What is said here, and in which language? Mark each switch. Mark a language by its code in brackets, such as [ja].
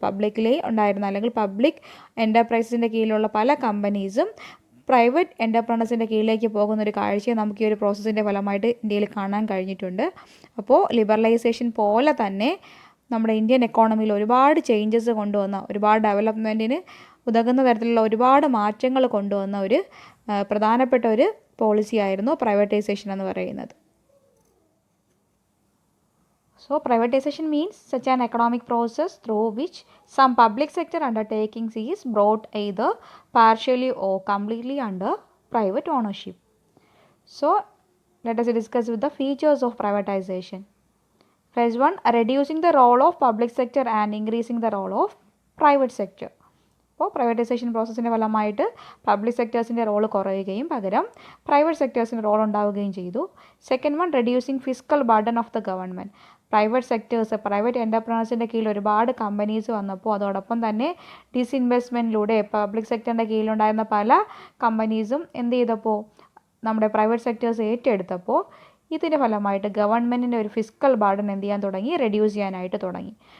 [ml] Publicly ഉണ്ടായിരുന്ന അല്ലെങ്കിൽ public എൻ്റർപ്രൈസസിൻ്റെ കീഴിലുള്ള പല കമ്പനീസും പ്രൈവറ്റ് എൻ്റർപ്രണേഴ്സിൻ്റെ കീഴിലേക്ക് പോകുന്ന ഒരു കാഴ്ചയെ നമുക്ക് ഈ ഒരു പ്രോസസ്സിൻ്റെ ഫലമായിട്ട് ഇന്ത്യയിൽ കാണാൻ കഴിഞ്ഞിട്ടുണ്ട്. അപ്പോൾ ലിബറലൈസേഷൻ പോലെ തന്നെ നമ്മുടെ ഇന്ത്യൻ എക്കോണമിയിൽ ഒരുപാട് ചേഞ്ചസ് കൊണ്ടുവന്ന, ഒരുപാട് ഡെവലപ്മെൻറ്റിന് ഉതകുന്ന തരത്തിലുള്ള ഒരുപാട് മാറ്റങ്ങൾ കൊണ്ടുവന്ന ഒരു പ്രധാനപ്പെട്ട ഒരു പോളിസി ആയിരുന്നു പ്രൈവറ്റൈസേഷൻ എന്ന് പറയുന്നത്. [en] So privatization means such an economic process through which some public sector undertakings is brought either partially or completely under private ownership. So let us discuss with the features of privatization. First one, reducing the role of public sector and increasing the role of private sector. [ml] അപ്പോൾ privatisation പ്രോസസ്സിൻ്റെ ഫലമായിട്ട് public സെക്ടേഴ്സിൻ്റെ role കുറയുകയും പകരം private സെക്ടേഴ്സിൻ്റെ role ഉണ്ടാവുകയും ചെയ്തു. [en] Second one, reducing fiscal burden of the government. [ml] Private sectors, private എൻ്റർപ്രണേഴ്സിൻ്റെ കീഴിൽ ഒരുപാട് companies വന്നപ്പോൾ അതോടൊപ്പം തന്നെ ഡിസ്ഇൻവെസ്റ്റ്മെൻറ്റിലൂടെ പബ്ലിക് സെക്ടറിൻ്റെ കീഴിലുണ്ടായിരുന്ന പല കമ്പനീസും എന്ത് ചെയ്തപ്പോൾ നമ്മുടെ പ്രൈവറ്റ് സെക്ടേഴ്സ് ഏറ്റെടുത്തപ്പോൾ ഇതിൻ്റെ ഫലമായിട്ട് ഗവൺമെൻറ്റിൻ്റെ ഒരു ഫിസ്ക്കൽ ബർഡൻ എന്ത് ചെയ്യാൻ തുടങ്ങി, റെഡ്യൂസ് ചെയ്യാനായിട്ട് തുടങ്ങി.